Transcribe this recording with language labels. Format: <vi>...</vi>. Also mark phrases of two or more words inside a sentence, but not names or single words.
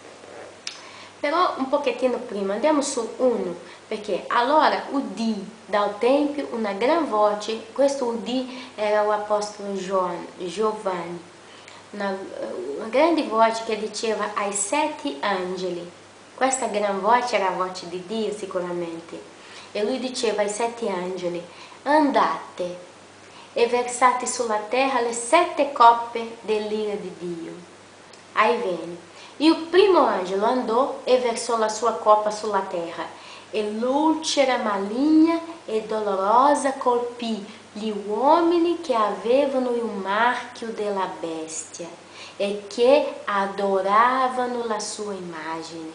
<it>Però un pochettino prima, andiamo su 1, perché allora udì dal Tempio una gran voce, questo udì era l'Apostolo Giovanni, una grande voce che diceva ai 7 angeli, questa gran voce era la voce di Dio sicuramente, e lui diceva ai 7 angeli, andate e versate sulla terra le 7 coppe dell'ira di Dio.</it> <pt>Aí vem. E o</pt> <it>primo angelo</it> <pt>andou e versou</pt> <it>la sua copa sulla terra, e l'ulcera maligna e dolorosa colpì gli uomini che avevano il marchio della bestia e che adoravano la sua immagine.</it>